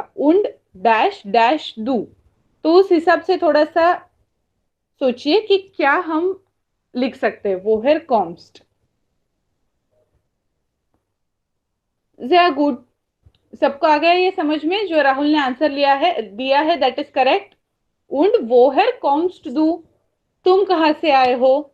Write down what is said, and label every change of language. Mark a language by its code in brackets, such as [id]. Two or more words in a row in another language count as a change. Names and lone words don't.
[hi] उंड डैश डैश दू, तो उस हिसाब से थोड़ा सा सोचिए कि क्या हम लिख सकते हैं। वो है कॉम्स्ट। [de] sehr gut. [hi] सबको आ गया ये समझ में? जो राहुल ने आंसर लिया है दिया है, [en] that is correct. [de] Und woher kommst du? [hi] तुम कहां से आए हो?